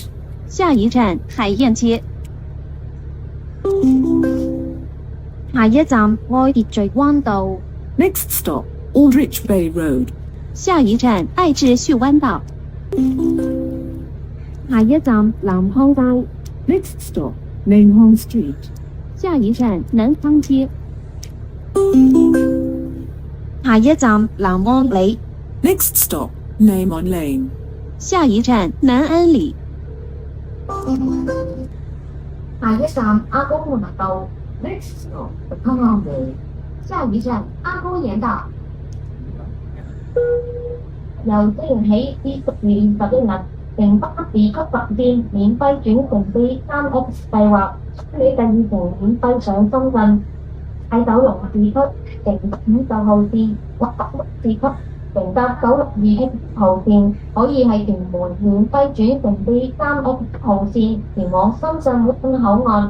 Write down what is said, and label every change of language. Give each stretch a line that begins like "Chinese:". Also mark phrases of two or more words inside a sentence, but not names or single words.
Cantonese: 下一站海晏街。下一站愛秩序灣道。
English: Next stop, Aldrich Bay Road.
Cantonese: 下一站愛秩序灣道。下一站南康街。
English: Next stop, Namehong Street.
Cantonese: 下一站南康街。下一站南安里。
English: Next stop, Namon Lane.
Cantonese: 下一站南安里。下一站阿公門道。
English: Next stop, Peng An Way.
Cantonese: 下一站阿公園道。由即日起至10月21日，城巴市區特線免費轉乘 B3X 計劃，你第二程免費上深圳。喺九龍市區乘50號線或北市區乘搭962X 號線，可以喺屯門免費轉乘 B3X 號線前往深圳灣口岸。